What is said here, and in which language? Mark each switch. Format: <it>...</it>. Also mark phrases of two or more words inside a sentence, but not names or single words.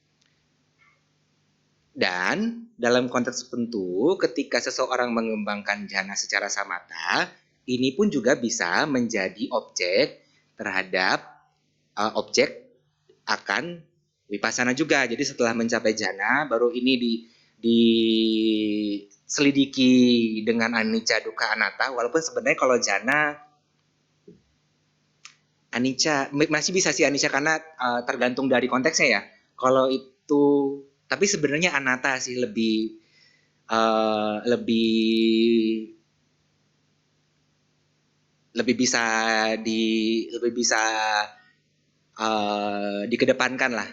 <id>Dan dalam konteks tertentu, ketika seseorang mengembangkan jhana secara samata, ini pun juga bisa menjadi objek terhadap objek akan vipassana juga. Jadi setelah mencapai jhana, baru ini diselidiki dengan</id> <pi>anicca, dukkha, anatta.</pi> <id>Walaupun sebenarnya kalau</id> <pi>jhana anicca</pi> <id>masih bisa sih anicca karena tergantung dari konteksnya ya. Kalau itu, tapi sebenarnya anatta sih lebih lebih bisa dikedepankan lah.</id>